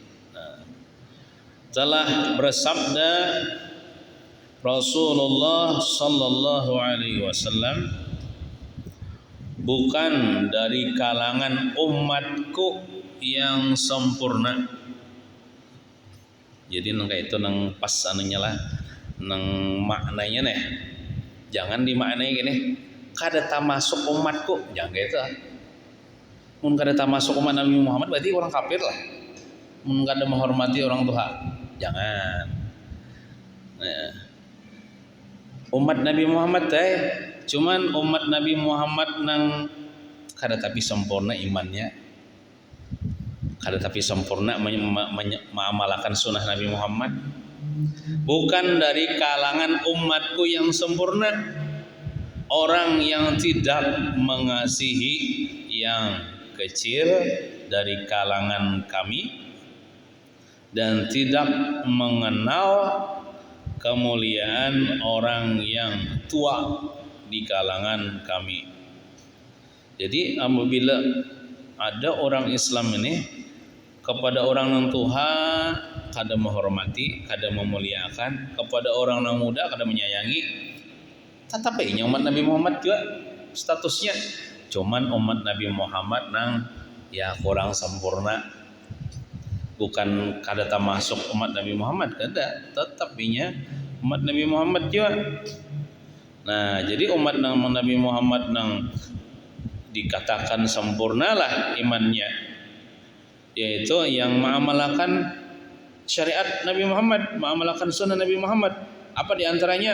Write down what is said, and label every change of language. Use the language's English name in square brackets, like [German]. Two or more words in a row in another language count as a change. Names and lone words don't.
[Indonesian] Telah bersabda Rasulullah [Arabic] صلى الله عليه وسلم, [Indonesian] bukan dari kalangan umatku yang sempurna. [Banjar] Jadi nang itu nang pas anunya lah, nang maknanya nih. Jangan dimaknai gini, kada tak masuk umatku, jangan gitu. Mun kada tak masuk umat Nabi Muhammad berarti orang kafir lah. Mun kada menghormati orang tua, jangan. Nah, umat Nabi Muhammad cuman umat Nabi Muhammad nang kada tapi sempurna imannya, kada tapi sempurna mengamalkan sunnah Nabi Muhammad. [Indonesian] Bukan dari kalangan umatku yang sempurna, orang yang tidak mengasihi yang kecil dari kalangan kami dan tidak mengenal kemuliaan orang yang tua di kalangan kami. [Banjar] Jadi apabila ada orang Islam ini kepada orang yang tua kada menghormati, kada memuliakan, kepada orang yang muda kada menyayangi, tetap aja umat Nabi Muhammad juga statusnya cuman umat Nabi Muhammad nang ya kurang sempurna. Bukan kada tak masuk umat Nabi Muhammad, kada, tetap inya umat Nabi Muhammad juga. [Indonesian] Nah, jadi umat Nabi Muhammad nang dikatakan sempurnalah imannya, yaitu yang mengamalkan syariat Nabi Muhammad, mengamalkan sunnah Nabi Muhammad. Apa diantaranya?